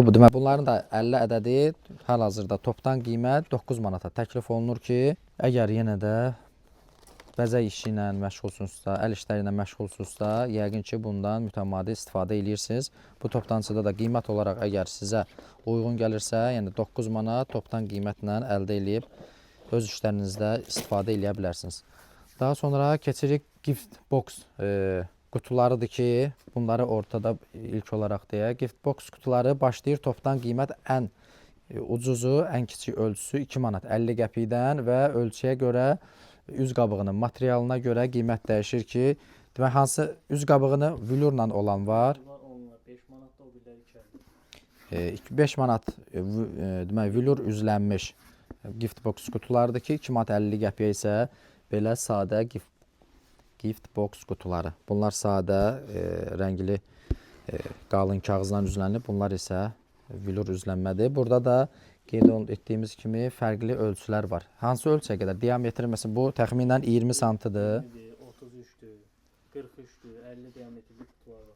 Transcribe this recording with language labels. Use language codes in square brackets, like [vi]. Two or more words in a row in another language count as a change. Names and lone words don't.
[az] Demək, bunların da 50 ədədi hal-hazırda topdan qiymət 9 manata təklif olunur ki, əgər yenə də bəzək işi ilə məşğulsunuzsa, əl işləri ilə məşğulsunuzsa, yəqin ki, bundan mütəmadi istifadə edirsiniz. Bu toplantıda da qiymət olaraq əgər sizə uyğun gəlirsə, yəni 9 manat topdan qiymətlə əldə edib öz işlərinizdə istifadə edə bilərsiniz. Daha sonra keçirik [en] gift box [az] qutularıdır ki, bunları ortada ilk olaraq deyək. [en] Gift box [az] qutuları başlayır topdan qiymət ən ucuzu, ən kiçik ölçüsü 2 manat 50 qəpikdən və ölçüyə görə üz qabığının materialına görə qiymət dəyişir ki, demək hansı üz qabığını vülurla olan var. 5 manat da o birləri 2. 5 manat demək vülur üzlənmiş [en] gift box [az] qutulardır ki, 2 manat 50 qəpiyə isə belə sadə [en] gift box [az] qutuları. Bunlar sadə, rəngli qalın kağızdan üzlənilib. Bunlar isə vülur üzlənmədir. Burada da qeyd etdiyimiz kimi fərqli ölçülər var. Hansı ölçüyə qədər? Diametri məsələn bu təxminən 20 santıdır. 33-dür, 43-dür, 50 diametrli qutular var.